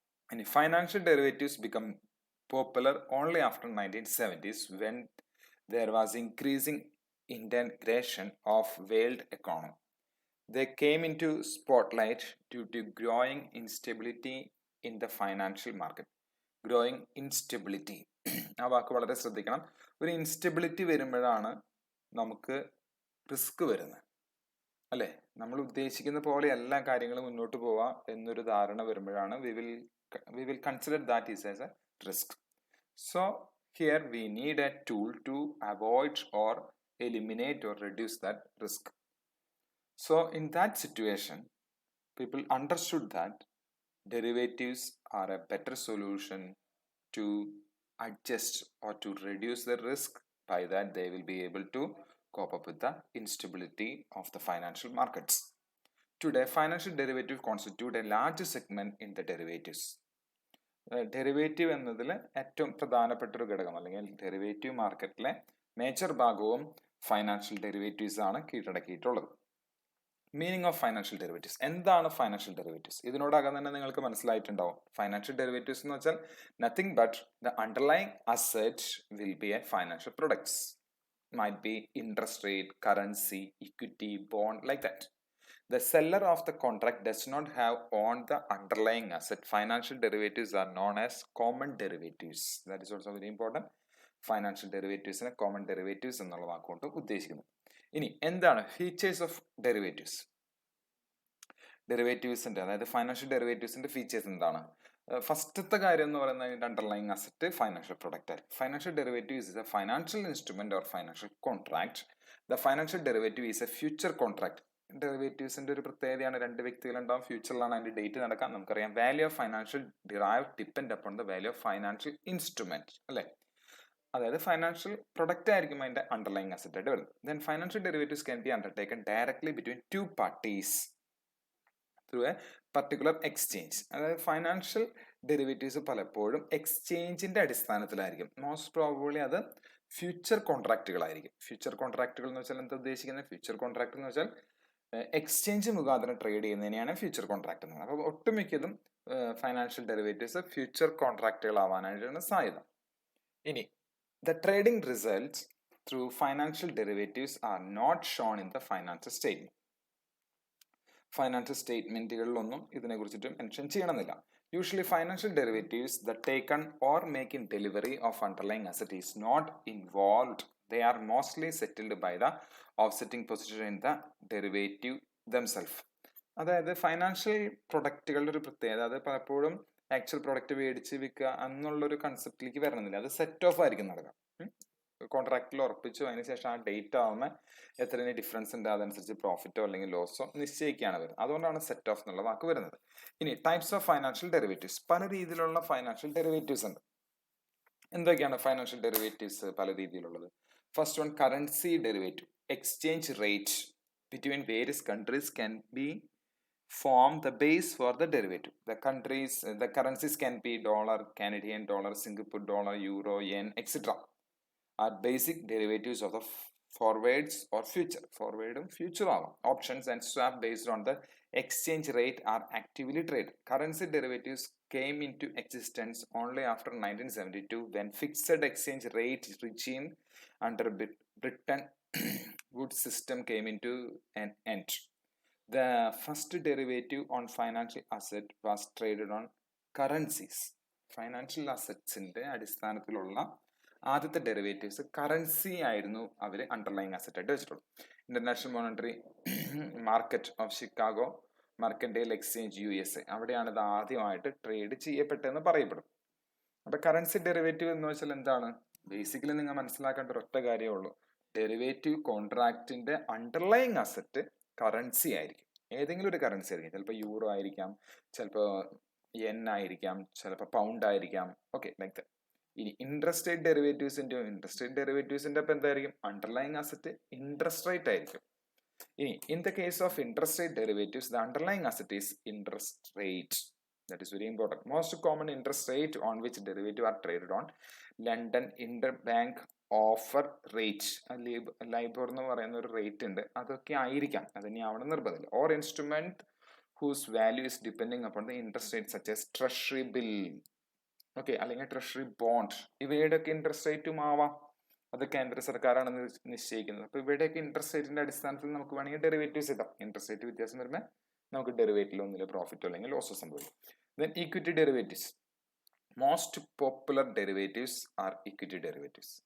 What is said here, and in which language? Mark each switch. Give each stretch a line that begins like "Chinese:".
English: ഇനി financial derivatives become popular only after 1970s when there was increasing integration of world economy. They came into spotlight due to growing instability in the financial market. Growing instability,
Malayalam: ആ വാക്ക് വളരെ ശ്രദ്ധിക്കണം. ഒരു instability വരുമ്പോഴാണ് നമുക്ക് risk വരുന്നത്, അല്ലേ? നമ്മൾ ഉദ്ദേശിക്കുന്ന പോലെ എല്ലാ കാര്യങ്ങളും മുന്നോട്ട് പോവാ എന്നൊരു ധാരണ വരുമ്പോഴാണ്
English: we will consider that is as a risk. So here we need a tool to avoid or eliminate or reduce that risk. So in that situation, people understood that derivatives are a better solution to adjust or to reduce the risk. By that, they will be able to cope up with the instability of the financial markets. Today, financial derivatives constitute a large segment in the derivatives.
Malayalam: Derivative എന്നതിൽ ഏറ്റവും പ്രധാനപ്പെട്ട ഒരു ഘടകം, അല്ലെങ്കിൽ derivative മാർക്കറ്റിലെ major ഭാഗവും financial derivatives ആണ് കീഴടക്കിയിട്ടുള്ളത്.
English: Meaning of financial derivatives.
Malayalam: എന്താണ് ഫൈനാൻഷ്യൽ ഡെറിവേറ്റീവ്സ്? ഇതിനോടകം തന്നെ നിങ്ങൾക്ക് മനസ്സിലായിട്ടുണ്ടാവും.
English: financial derivatives
Malayalam: എന്ന് വെച്ചാൽ
English: Nothing but the underlying asset will be a financial products. Might be interest rate, currency, equity, bond, like that. The seller of the contract does not have owned the underlying asset. Financial derivatives are known as common derivatives. That is also very important.
Malayalam: Financial ഡെറിവേറ്റീവ്സിനെ common derivatives എന്നുള്ള വാക്കുകൊണ്ട് ഉദ്ദേശിക്കുന്നത്. ഇനി എന്താണ്
English: Features of derivatives?
Malayalam: ഡെറിവേറ്റീവ്സിന്റെ, അതായത് financial ഡെറിവേറ്റീവ്സിന്റെ features എന്താണ്? ഫസ്റ്റത്തെ കാര്യം എന്ന് പറയുന്നത് അതിന്റെ അണ്ടർലൈങ് അസറ്റ് ഫൈനാൻഷ്യൽ പ്രൊഡക്റ്റ് ആയിരിക്കും.
English: Financial derivative is a financial instrument or financial contract. The financial derivative is a future contract.
Malayalam: ഡെറിവേറ്റീവ്സിന്റെ ഒരു പ്രത്യേകതയാണ്, രണ്ട് വ്യക്തികളുണ്ടാവും, ഫ്യൂച്ചറിലാണ് അതിന്റെ ഡേറ്റ് നടക്കാം. നമുക്കറിയാം
English: Value of financial derive depend upon the value of financial instrument, അല്ലെ?
Malayalam: അതായത് financial product ആയിരിക്കും അതിന്റെ അണ്ടർലൈങ് അസറ്റ് ആയിട്ട് വരുന്നത്.
English: Then financial derivatives can be undertaken directly between two parties through a particular exchange.
Malayalam: അതായത് ഫൈനാൻഷ്യൽ ഡെറിവേറ്റീവ്സ് പലപ്പോഴും എക്സ്ചേഞ്ചിന്റെ അടിസ്ഥാനത്തിലായിരിക്കും. Most probably അത് ഫ്യൂച്ചർ കോൺട്രാക്റ്റുകളായിരിക്കും. ഫ്യൂച്ചർ കോൺട്രാക്റ്റുകൾ എന്ന് വെച്ചാൽ എന്താ ഉദ്ദേശിക്കുന്നത്? ഫ്യൂച്ചർ കോൺട്രാക്ട് എന്ന് വെച്ചാൽ എക്സ്ചേഞ്ച് മുഖാന്തരം ട്രേഡ് ചെയ്യുന്നതിനെയാണ് ഫ്യൂച്ചർ കോൺട്രാക്ട് എന്ന് പറയുന്നത്. അപ്പോൾ ഒട്ടുമിക്കതും ഫൈനാൻഷ്യൽ ഡെറിവേറ്റീവ്സ് ഫ്യൂച്ചർ കോൺട്രാക്റ്റുകൾ ആവാനായിട്ടാണ് സാധ്യത.
English: ഇനി the trading results through financial derivatives are not shown in the financial statement.
Malayalam: Financial സ്റ്റേറ്റ്മെന്റുകളിലൊന്നും ഇതിനെക്കുറിച്ചിട്ട് mention ചെയ്യണമെന്നില്ല.
English: Usually financial derivatives the taken or make in delivery of underlying asset is not involved. They are mostly settled by the offsetting position in the derivative themselves.
Malayalam: അതായത് financial പ്രൊഡക്റ്റുകളുടെ ഒരു പ്രത്യേകത, അത് പലപ്പോഴും actual product മേടിച്ച് വിൽക്കുക എന്നുള്ളൊരു കൺസെപ്റ്റിലേക്ക് വരണമെന്നില്ല. അത് സെറ്റ് ഓഫ് ആയിരിക്കും നടക്കുക. കോൺട്രാക്റ്റിൽ ഉറപ്പിച്ചു, അതിനുശേഷം ആ ഡേറ്റ് ആവുമ്പോൾ എത്ര ഡിഫറൻസ് ഉണ്ട് അതനുസരിച്ച് പ്രോഫിറ്റോ അല്ലെങ്കിൽ ലോസോ നിശ്ചയിക്കുകയാണ് വരുന്നത്. അതുകൊണ്ടാണ് സെറ്റ് ഓഫ് എന്നുള്ള വാക്ക് വരുന്നത്. ഇനി
English: Types of financial derivatives.
Malayalam: പല രീതിയിലുള്ള ഫൈനാൻഷ്യൽ ഡെറിവേറ്റീവ്സ് ഉണ്ട്. എന്തൊക്കെയാണ് ഫൈനാൻഷ്യൽ ഡെറിവേറ്റീവ്സ് പല രീതിയിലുള്ളത്?
English: First one currency derivative. exchange rate between various countries can be form the base for the derivative. The currencies can be dollar, Canadian dollar, Singapore dollar, euro, yen, etc. are basic derivatives of the forwards or future. Forward and future options and swap based on the exchange rate are actively traded. Currency derivatives came into existence only after 1972 when fixed exchange rate regime under Bretton Woods system came into an end. The first derivative on financial asset was traded on currencies.
Malayalam: Financial അസറ്റ്സിന്റെ അടിസ്ഥാനത്തിലുള്ള ആദ്യത്തെ derivatives currency ആയിരുന്നു അവർ underlying asset ആയിട്ട് വെച്ചിട്ടുള്ളൂ. International monetary market of Chicago mercantile exchange USA, അവിടെയാണ് ഇത് ആദ്യമായിട്ട് trade ചെയ്യപ്പെട്ടതെന്ന് പറയപ്പെടും. അപ്പൊ currency derivative എന്ന് വെച്ചാൽ എന്താണ്? ബേസിക്കലി നിങ്ങൾ മനസ്സിലാക്കേണ്ട ഒരു ഒറ്റ കാര്യമേ ഉള്ളൂ. ഡെറിവേറ്റീവ് കോൺട്രാക്റ്റിന്റെ അണ്ടർലൈങ് അസറ്റ് കറൻസി ആയിരിക്കും. ഏതെങ്കിലും ഒരു കറൻസി ആയിരിക്കും. ചിലപ്പോൾ യൂറോ ആയിരിക്കാം, ചിലപ്പോൾ yen ആയിരിക്കാം, ചിലപ്പോൾ പൗണ്ട് ആയിരിക്കാം. Okay, like that. ഇനി ഇൻട്രസ്റ്റ് റേറ്റ് ഡെറിവേറ്റീവ്സിന്റെ അപ്പം എന്തായിരിക്കും? അണ്ടർലൈങ് അസറ്റ് ഇൻട്രസ്റ്റ് റേറ്റ് ആയിരിക്കും.
English: ഇനി in the case of interest rate derivatives the underlying asset is interest rate. That is very important. Most common interest rate on which derivative are traded on London Interbank Offer Rate,
Malayalam: ലൈബോർ എന്ന് പറയുന്ന ഒരു rate ഉണ്ട്, അതൊക്കെ ആയിരിക്കാം, അതിനി ആവണം നിർബന്ധമില്ല.
English: Or instrument whose value is depending upon the interest rate such as treasury bill, okay, അല്ലെങ്കിൽ treasury bond.
Malayalam: ഇവയുടെയൊക്കെ ഇൻട്രസ്റ്റ് റേറ്റും ആവാം, അത് കേന്ദ്ര സർക്കാരാണ് നിശ്ചയിക്കുന്നത്. അപ്പൊ ഇവയുടെയൊക്കെ ഇൻട്രസ്റ്റ് റേറ്റിന്റെ അടിസ്ഥാനത്തിൽ നമുക്ക് വേണമെങ്കിൽ ഡെറിവേറ്റീവ്സ് ഇടാം. ഇൻട്രസ്റ്റ് റേറ്റ് വ്യത്യാസം വരുമ്പോൾ നമുക്ക് ഡെറിവേറ്റീവ് ഒന്നില്ല പ്രോഫിറ്റോ അല്ലെങ്കിൽ ലോസോ സംഭവിക്കും.
English: Then equity derivatives. Most popular derivatives are equity derivatives.